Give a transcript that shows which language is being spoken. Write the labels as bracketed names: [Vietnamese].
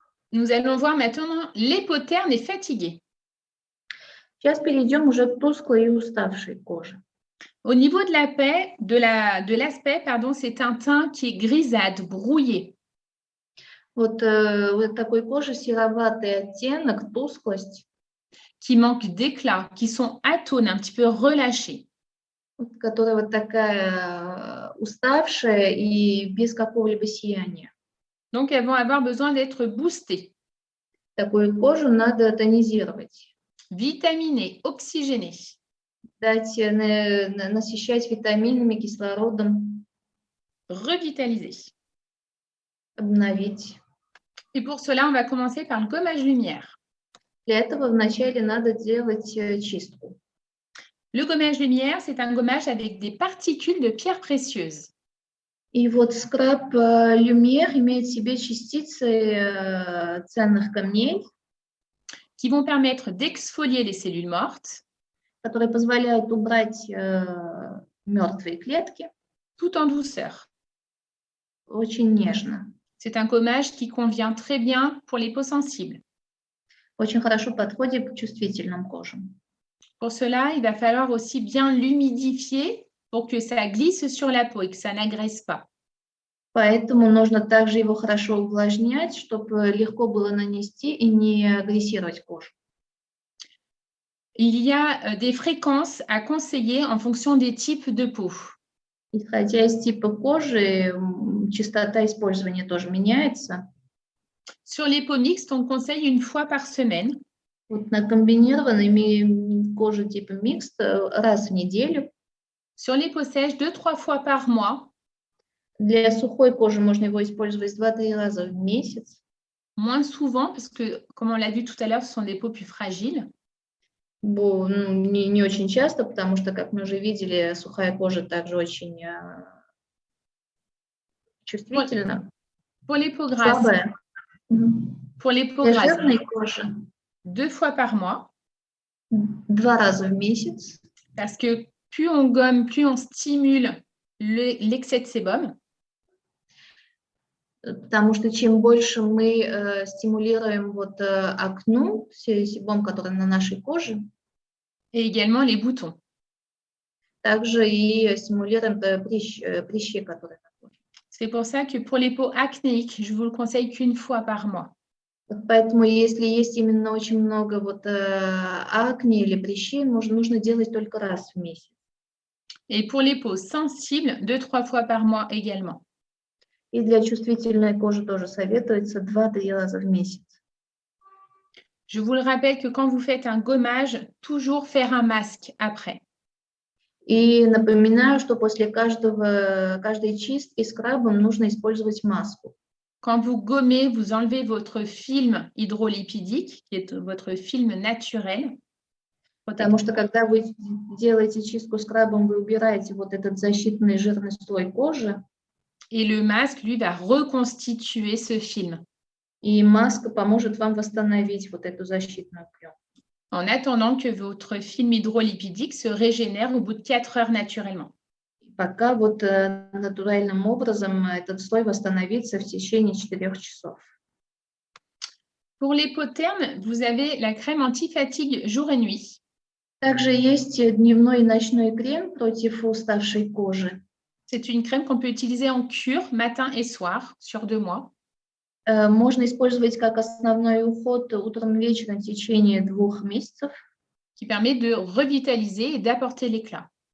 [French] Nous allons voir maintenant l'hypotherme et fatigué. [Russian] Сейчас перейдем уже к тусклой и уставшей коже. [French] Au niveau de l'aspect, c'est un teint qui est grisâtre, brouillé. [Russian] Вот такой кожи сероватый оттенок, тусклость. [French] Qui manque d'éclat, qui sont atones, un petit peu relâchés. [Russian] Которая вот такая уставшая и без какого-либо сияния. [French] Donc, elles vont avoir besoin d'être boostées. [Russian] Такую кожу надо тонизировать. [French] Vitaminées, oxygénées. [Russian] Дать, насыщать витаминами, кислородом. [French] Revitaliser. [Russian] Обновить. [French] Et pour cela, on va commencer par le gommage lumière. [Russian] Для этого вначале надо делать чистку. [French] Le gommage lumière, c'est un gommage avec des particules de pierres précieuses. [Russian] И вот скраб Lumière имеет в себе частицы ценных камней, [French] qui vont permettre d'exfolier les cellules mortes, [Russian] которые позволяют убрать мертвые клетки, [French] tout en douceur. [Russian] Очень нежно. [French] C'est un gommage qui convient très bien pour les peaux sensibles. [Russian] Очень хорошо подходит к чувствительным кожам. [French] Pour cela, il va falloir aussi bien l'humidifier pour que ça glisse sur la peau et que ça n'agresse pas. [Russian] Поэтому нужно также его хорошо увлажнять, чтобы легко было нанести и не агрессировать кожу. [French] Il y a des fréquences à conseiller en fonction des types de peau. [Russian] Исходя из типа кожи, частота использования тоже меняется. [French] Sur les peaux mixtes, on conseille une fois par semaine. [Russian] Вот на комбинированной коже типа микст раз в неделю. [French] Sur les peaux sèches, 2-3 fois par mois. [Russian] Для сухой кожи можно его использовать 2-3 раза в месяц. [French] Moins souvent, parce que, comme on l'a vu tout à l'heure, ce sont des peaux plus fragiles. [Russian] Не очень часто, потому что, как мы уже видели, сухая кожа также очень чувствительна. [French] Pour les peaux grasses. [Russian] Слабая. [French] Pour les peaux [Russian] Для [French] grasses, [Russian] жирной кожи [French] 2 fois par mois. [Russian] 2 раза в месяц. [French] Parce que plus on gomme, plus on stimule l'excès de sébum. [Russian] Потому что чем больше мы стимулируем вот акне, себом, который на нашей коже, [French] Et également les boutons. [Russian] также и стимулируем прыщи, которые на коже. [French] C'est pour ça que pour les peaux acnéiques, je vous le conseille qu'une fois par mois. [Russian] Вот поэтому, если есть именно очень много вот акне или прыщей, нужно делать только раз в месяц. [French] Et pour les peaux sensibles, 2-3 fois par mois également. [Russian] И для чувствительной кожи тоже советуется 2-3 раза в месяц. [French] Je vous le rappelle que quand vous faites un gommage, toujours faire un masque après. [Russian] И напоминаю, что после каждой чистки скрабом нужно использовать маску. [French] Quand vous gommez, vous enlevez votre film hydrolipidique, qui est votre film naturel. [Russian] Потому что когда вы делаете чистку скрабом, вы убираете вот этот защитный жирный слой кожи. [French] Et le masque, lui, va reconstituer ce film. [Russian] И маска поможет вам восстановить вот эту защитную пленку. [French] En attendant que votre film hydrolipidique se régénère au bout de 4 heures naturellement. [Russian] Пока вот натуральным образом этот слой восстановится в течение 4 часов. [French] Pour les peaux termes, vous avez la crème anti-fatigue jour et nuit. [Russian] Также есть дневной и ночной крем против уставшей кожи. [French] C'est une crème qu'on peut utiliser en cure matin et soir sur 2 mois. [Russian] Можно использовать как основной уход утром и вечером в течение 2 месяцев, [French] qui permet de revitaliser et d'apporter l'éclat.